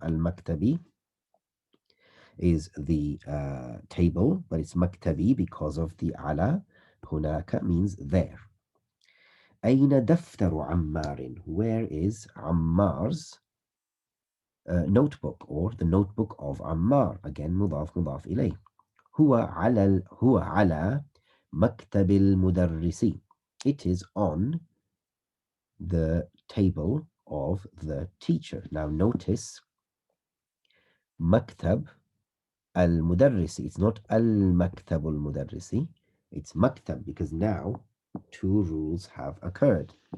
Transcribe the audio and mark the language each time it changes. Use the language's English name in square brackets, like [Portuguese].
[English] المكتبي is the table, but it's maktabi because of the ala. هناك means there. [Arabic] أين دفتر عمار? [English] Where is Ammar's notebook, or the notebook of Ammar? Again, [Arabic] مضاف إليه. هو على مكتب المدرس. [English] It is on the table of the teacher. Now notice maktab al-mudarrisi. It's not al-maktab al-mudarrisi. It's maktab because now two rules have occurred.